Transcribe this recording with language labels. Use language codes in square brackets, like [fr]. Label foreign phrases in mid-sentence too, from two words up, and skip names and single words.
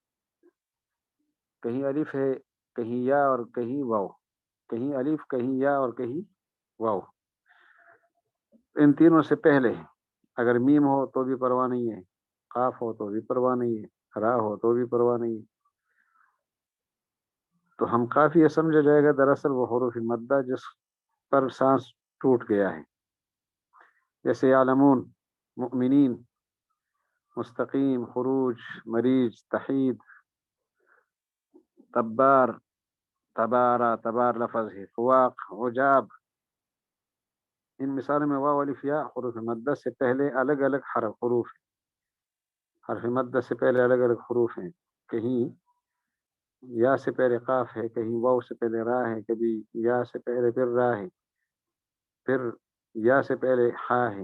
[ur] کہیں الف ہے، کہیں یا اور کہیں واو، کہیں الف کہیں یا اور کہیں واو، ان تینوں سے پہلے ہے۔ اگر میم ہو تو بھی پرواہ نہیں ہے، قاف ہو تو بھی پرواہ نہیں ہے، را ہو تو بھی پرواہ نہیں ہے۔ تو ہم قافیہ سمجھا جائے گا دراصل وہ حروف مدہ جس پر سانس ٹوٹ گیا ہے، جیسے یعلمون، مؤمنین، مستقیم، خروج، مریج، تحید، تبار، تبارہ، تبار لفظ ہے، فواق، عجاب۔ ان مثالوں میں واو الف یا حروف مدہ سے پہلے الگ الگ حروف ہیں، حرف مدہ سے پہلے الگ الگ حروف ہیں، کہیں یا سے پہلے قاف ہے، کہیں واو سے پہلے را ہے، کبھی یا سے پہلے پھر را ہے، پھر یا سے پہلے ہا ہے۔